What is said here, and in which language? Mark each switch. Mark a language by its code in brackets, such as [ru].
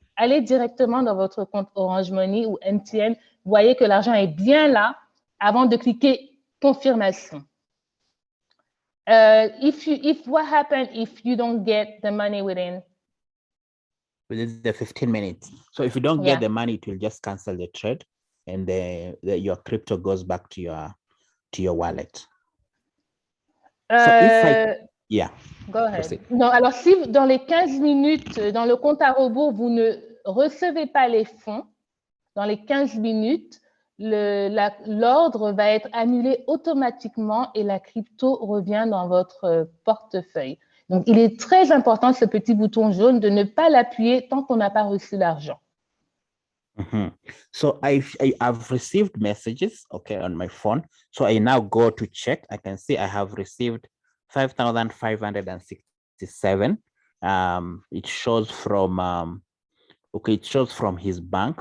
[fr] Allez directement dans votre compte Orange Money ou MTN. Vous voyez que l'argent est bien là avant de cliquer confirmation. [en] What happens if you don't get the money within the 15 minutes? So if you don't get the money, it will just cancel the trade, and your crypto goes back to your wallet. So if go ahead. [fr] Non, alors si dans les 15 minutes, dans le compte à rebours, vous ne recevez pas les fonds, dans les 15 minutes, l'ordre va être annulé automatiquement et la crypto revient dans votre portefeuille. Donc, il est très important, ce petit bouton jaune, de ne pas l'appuyer tant qu'on n'a pas reçu l'argent. [en] So I've received messages, on my phone. So I now go to check. I can see I have received 5,567. It shows from it shows from his bank.